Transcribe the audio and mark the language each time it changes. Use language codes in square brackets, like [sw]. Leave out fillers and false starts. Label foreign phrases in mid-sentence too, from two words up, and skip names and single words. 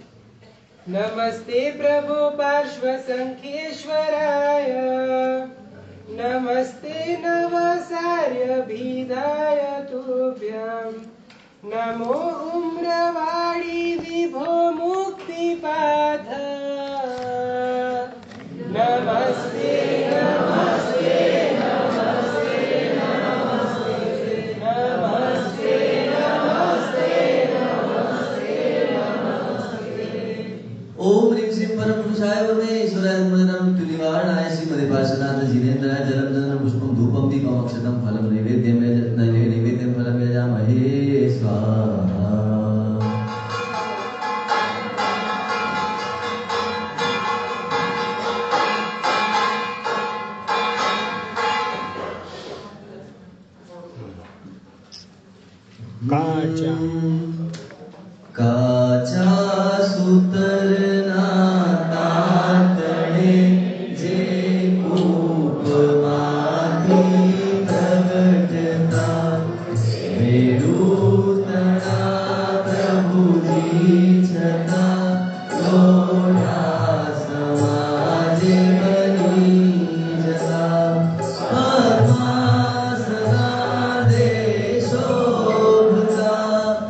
[sa] નમસ્તે પ્રભુ પાર્શ્વ સંખેશ્વરાય, નમસ્તે નવસાર્ય ભીદાય તુભ્યમ, નમો ઉમ્રવાડી વિભો મુક્તિપાથ, નમસ્તે નમસ્તે નમસ્તે નમસ્તે નમસ્તે નમસ્તે નમસ્તે. ओम ह्रीं श्रीं परम पुरुषाय परमेश्वराय नमः निवारणाय श्रीमदे पार्श्वनाथ जिनेन्द्राय जलम पुष्पम धूपम दीपम अक्षतम फलम नैवेद्यम फलम यजामहे. स्वाहा [gu] કાચા કાચા સૂતરના તાતણે જે કૂપમાંથી પ્રગટતા મેરુતણા પ્રભુજી છતાં લોઢા સમાજે બની જતા પદ્માસના દેશોભતા